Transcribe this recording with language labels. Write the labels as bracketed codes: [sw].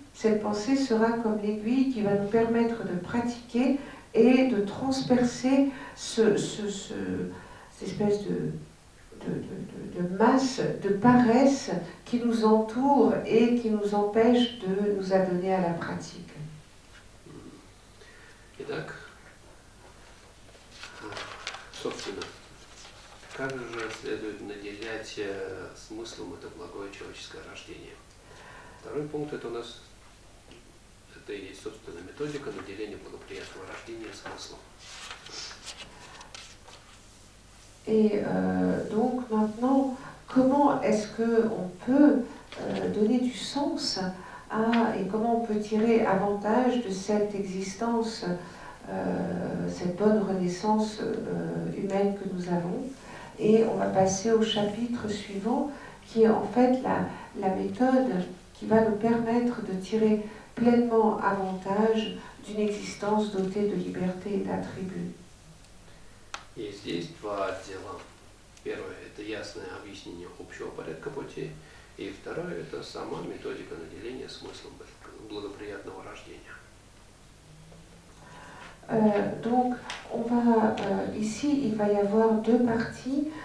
[fr] Cette pensée sera comme l'aiguille qui va nous permettre de pratiquer et de transpercer cette espèce de masse, de paresse qui nous entoure et qui nous empêche de nous adonner à la pratique. [ru] Итак, собственно, как же следует наделять смыслом это благое человеческое рождение? Второй пункт это у нас, это и есть собственная методика наделения благоприятного рождения смыслом. [fr] Et donc maintenant, comment est-ce qu'on peut donner du sens et comment on peut tirer avantage de cette existence, cette bonne renaissance humaine que nous avons. Et on va passer au chapitre suivant, qui est en fait la méthode qui va nous permettre de tirer pleinement avantage d'une existence dotée de liberté et d'attributs. [ru] И здесь два отдела. Первое – это ясное объяснение общего порядка пути, и второе – это сама методика наделения смыслом благоприятного рождения. [fr] Donc, ici, il va y avoir deux parties.